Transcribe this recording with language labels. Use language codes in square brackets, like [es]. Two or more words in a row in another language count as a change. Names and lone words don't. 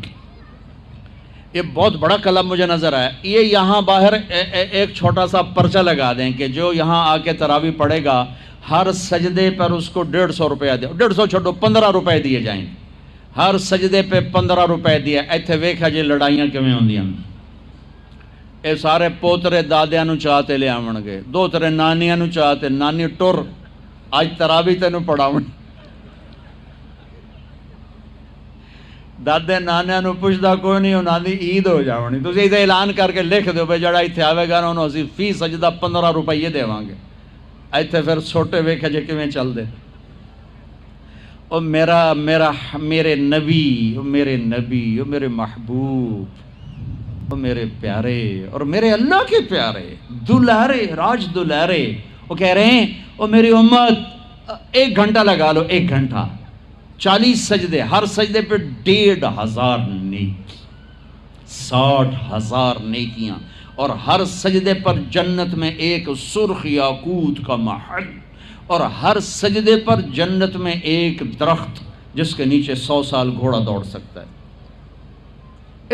[ur] یہ بہت بڑا کلب مجھے نظر آیا۔ یہ یہاں باہر ایک چھوٹا سا پرچہ لگا دیں کہ جو یہاں آ کے تراویح پڑھے گا ہر سجدے پر اس کو 150 روپیہ دے، 150 چھوڑو 15 روپے دیے جائیں، ہر سجدے پہ 15 روپے دیے۔ [pa] ایتھے ویکھا جی لڑائیاں کیویں ہوندیاں، اے سارے پوترے دادیاں نو چاہتے لے آون گے، دوترے نانیاں نو چاہتے، نانی ٹر اج تراویح تینوں پڑھاون، دادے نانیاں نو پوچھدا کوئی نہیں، انہاں دی عید ہو جاونی۔ تسی ایتھے اعلان کر کے لکھ دیو بھئی جڑا ایتھے آوے گا نا انہوں اسی فی سجدہ 15 روپے دیواں گے۔ ایتھے پھر چھوٹے ویکھے جے کیویں چل دے۔ [ur] او میرے نبی، او میرے نبی، او میرے محبوب، او میرے پیارے اور میرے اللہ کے پیارے دلارے راج دلارے، وہ کہہ رہے ہیں او میری امت 1 گھنٹہ لگا لو، 1 گھنٹہ 40 سجدے، ہر سجدے پہ 1500 نیکی، 60,000 نیکیاں، اور ہر سجدے پر جنت میں ایک سرخ یاقوت کا محل، اور ہر سجدے پر جنت میں ایک درخت جس کے نیچے 100 سال گھوڑا دوڑ سکتا ہے۔